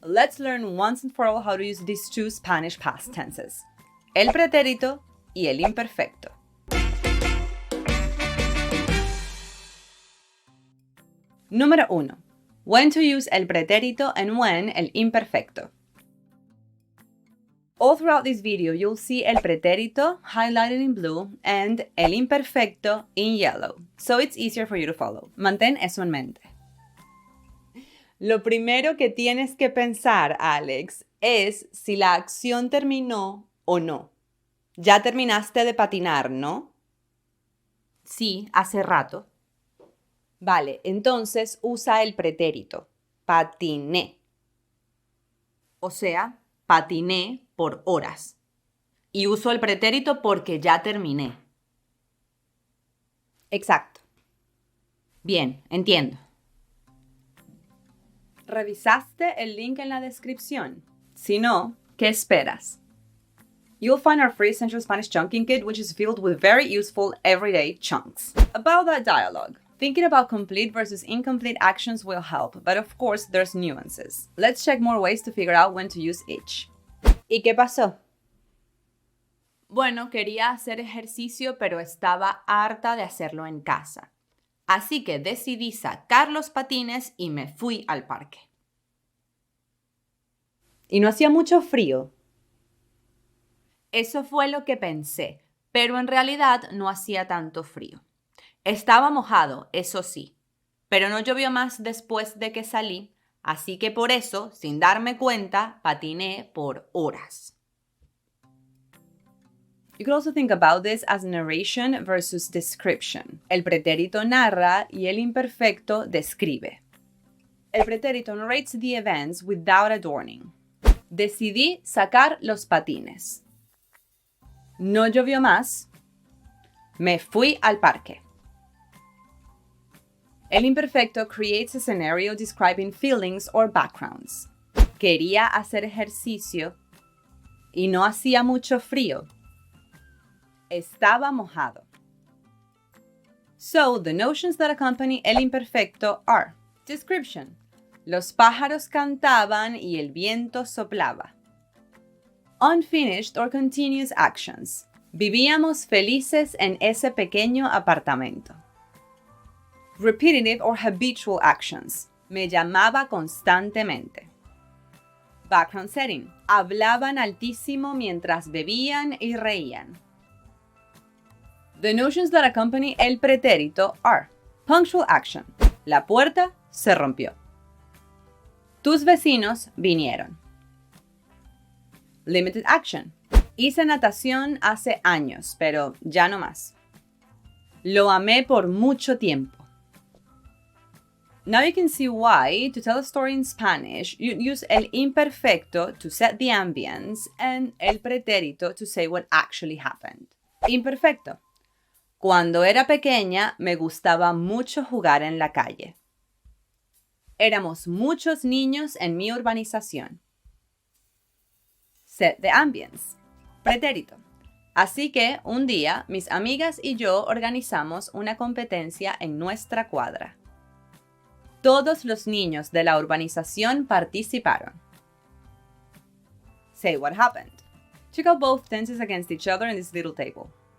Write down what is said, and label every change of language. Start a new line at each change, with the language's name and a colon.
English: Let's learn once and for all how to use these two Spanish past tenses.
Spanish: El pretérito y el imperfecto. Número 1.
English: When to use el pretérito and when el imperfecto. All throughout this video, you'll see el pretérito highlighted in blue and el imperfecto in yellow, so it's easier for you to follow.
Spanish: Mantén eso en mente. Lo primero que tienes que pensar, Alex, es si la acción terminó o no. Ya terminaste de patinar, ¿no? Sí, hace rato. Vale, entonces usa el pretérito. Patiné. O sea, patiné por horas. Y uso el pretérito porque ya terminé. Exacto. Bien, entiendo. ¿Revisaste el link en la descripción? Si no, ¿qué esperas?
English: You'll find our free Essential Spanish Chunking Kit, which is filled with very useful everyday chunks. About that dialogue, thinking about complete versus incomplete actions will help, but of course there's nuances. Let's check more ways to figure out when to use each.
Spanish: ¿Y qué pasó? Bueno, quería hacer ejercicio, pero estaba harta de hacerlo en casa. Así que decidí sacar los patines y me fui al parque. ¿Y no hacía mucho frío? Eso fue lo que pensé, pero en realidad no hacía tanto frío. Estaba mojado, eso sí, pero no llovió más después de que salí, así que por eso, sin darme cuenta, patiné por horas.
English: You could also think about this as narration versus description.
Spanish: El pretérito narra y el imperfecto describe. El pretérito
English: narrates the events without adorning.
Spanish: Decidí sacar los patines. No llovió más. Me fui al parque.
English: El imperfecto creates a scenario describing feelings or backgrounds.
Spanish: Quería hacer ejercicio y no hacía mucho frío. Estaba mojado.
English: So, the notions that accompany el imperfecto are description.
Spanish: Los pájaros cantaban y el viento soplaba.
English: Unfinished or continuous actions.
Spanish: Vivíamos felices en ese pequeño apartamento.
English: Repetitive or habitual actions.
Spanish: Me llamaba constantemente.
English: Background setting.
Spanish: Hablaban altísimo mientras bebían y reían.
English: The notions that accompany el pretérito are punctual action.
Spanish: La puerta se rompió. Tus vecinos vinieron.
English: Limited action.
Spanish: Hice natación hace años, pero ya no más. Lo amé por mucho tiempo.
English: Now you can see why, to tell a story in Spanish, you use el imperfecto to set the ambience and el pretérito to say what actually happened.
Spanish: Imperfecto. Cuando era pequeña, me gustaba mucho jugar en la calle. Éramos muchos niños en mi urbanización.
English: Set the ambience.
Spanish: Pretérito. Así que, un día, mis amigas y yo organizamos una competencia en nuestra cuadra. Todos los niños de la urbanización participaron.
English: Say what happened. Check out both tenses against each other in this little table.